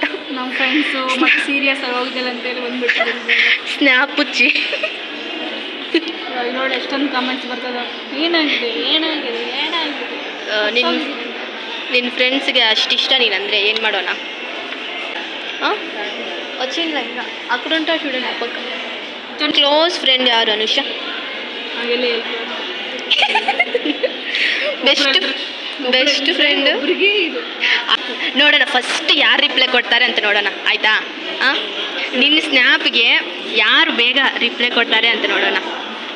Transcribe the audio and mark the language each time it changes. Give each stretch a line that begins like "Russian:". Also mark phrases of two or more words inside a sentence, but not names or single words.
Kannada: ನಮ್ಮ ಫ್ರೆಂಡ್ಸು ಮತ್ತೆ ಸೀರಿಯಸ್ ಆಗಿ ಹೋಗಿದ್ದಿಲ್ಲ ಅಂತೇಳಿ ಬಂದ್ಬಿಟ್ಟಿದ್ದಾರೆ. ಸ್ನ್ಯಾಪ್ ಹುಚ್ಚಿ. ನೋಡಿ ಎಷ್ಟೊಂದು ಕಮೆಂಟ್ಸ್ ಬರ್ತದೆ, ಏನಾಗಿದೆ ಏನಾಗಿದೆ ಏನಾಗಿದೆ. ನಿನ್ನ ಫ್ರೆಂಡ್ಸ್ಗೆ ಅಷ್ಟಿಷ್ಟ ನೀನಂದರೆ ಏನು ಮಾಡೋಣ? ಹಾಂ,
Telugu: వచ్చిందా ఇంకా అక్కడ ఉంటావు చూడండి పక్క.
English: close friend
Kannada: ಯಾರು ಅನುಷಾ? ಹಾಗೆಲ್ಲ
English: best friend.
Kannada: ಇದು ನೋಡೋಣ ಫಸ್ಟ್ ಯಾರು ರಿಪ್ಲೈ ಕೊಡ್ತಾರೆ ಅಂತ ನೋಡೋಣ, ಆಯಿತಾ? ಹಾಂ, ನಿನ್ನ ಸ್ನ್ಯಾಪ್ಗೆ ಯಾರು ಬೇಗ ರಿಪ್ಲೈ ಕೊಡ್ತಾರೆ ಅಂತ ನೋಡೋಣ.